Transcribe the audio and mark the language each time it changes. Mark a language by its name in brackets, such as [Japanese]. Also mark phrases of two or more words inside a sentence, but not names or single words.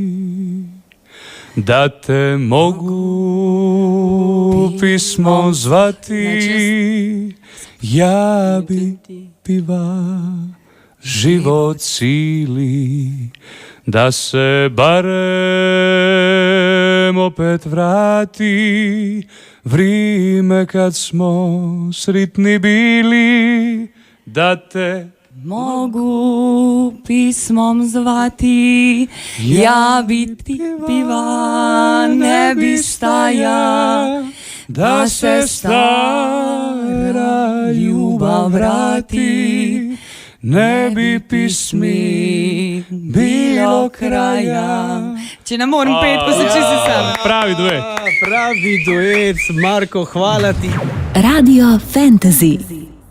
[Croatian] Da te mogu pismo zvati, ja bi piva život cili, da se barem opet vrati vrijeme kad smo sritni bili, da te mogu pismom zvati, ja bi ti piva, ne bi staja, da se stara ljubav vrati, ne bi pismi bilo kraja. [Slovenian] Če ne moram pet, pa se čisti sam. Pravi duet. Pravi duet, Marko, hvala ti. Radio Fantasy.